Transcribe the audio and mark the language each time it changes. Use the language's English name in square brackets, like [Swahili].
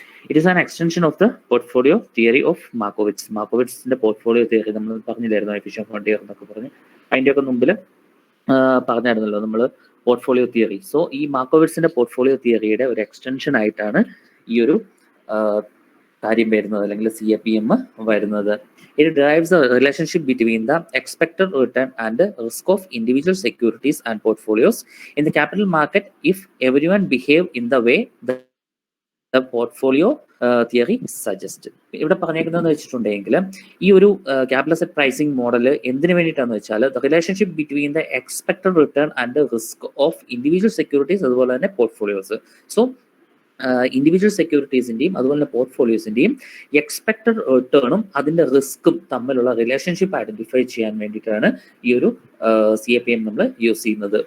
[English] It is an extension of the portfolio theory of Markowitz. [Malayalam] മാർക്കോവിറ്റ്സിന്റെ portfolio theory നമ്മൾ പറഞ്ഞില്ലായിരുന്നു, efficient frontier എന്നൊക്കെ പറഞ്ഞ് അതിൻ്റെയൊക്കെ മുമ്പിൽ പറഞ്ഞായിരുന്നല്ലോ നമ്മൾ പോർട്ട്ഫോളിയോ തിയറി. സോ ഈ മാർക്കോവിറ്റ്സിന്റെ പോർട്ട്ഫോളിയോ തിയറിയുടെ ഒരു എക്സ്റ്റൻഷൻ ആയിട്ടാണ് ഈ ഒരു കാര്യം വരുന്നത് അല്ലെങ്കിൽ CAPM വരുന്നത്. [English] It derives the relationship between the expected return and the risk of individual securities and portfolios in the capital market if everyone behave in the way the portfolio theory suggests. [Malayalam] ഇവിടെ പറഞ്ഞേക്കുന്നതെന്ന് വെച്ചിട്ടുണ്ടെങ്കിൽ ഈ ഒരു capital asset pricing model എന്തിനു വേണ്ടിയിട്ടാന്ന് വെച്ചാൽ [English] the relationship between the expected return and the risk of individual securities [Malayalam] അതുപോലെ തന്നെ portfolios. So individual സെക്യൂരിറ്റീസിന്റെയും അതുപോലെ തന്നെ പോർട്ട്ഫോളിയോസിന്റെയും എക്സ്പെക്ടഡ് റിട്ടേണും അതിന്റെ റിസ്ക്കും തമ്മിലുള്ള റിലേഷൻഷിപ്പ് ഐഡന്റിഫൈ ചെയ്യാൻ വേണ്ടിയിട്ടാണ് ഈ ഒരു CAPM നമ്മൾ യൂസ് ചെയ്യുന്നത്.